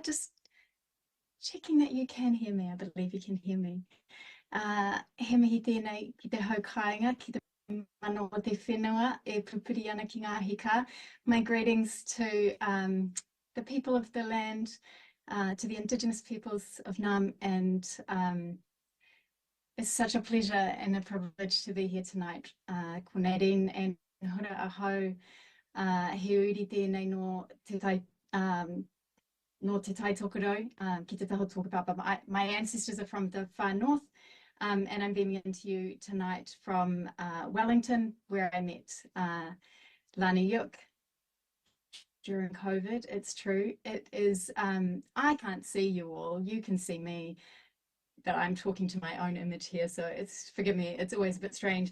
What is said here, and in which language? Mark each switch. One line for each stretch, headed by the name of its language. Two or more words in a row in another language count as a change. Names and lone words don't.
English: Just checking that you can hear me. I believe you can hear me.
Māori: He mihi tēnei ki te hau kāinga, ki te mana o te whenua e pupuri ana ki ngā hika.
English: My greetings to the people of the land, to the Indigenous peoples of Nam, and it's such a pleasure and a privilege to be here tonight.
Māori: Ko Nadine and hora ahau, he uri tēnei no te tai no te tai tokorau, ki te taho
English: talk about, but my ancestors are from the far north, and I'm beaming into you tonight from Wellington, where I met Lani Yuk during COVID. It's true. It is, I can't see you all, you can see me, but I'm talking to my own image here, so it's, forgive me, it's always a bit strange.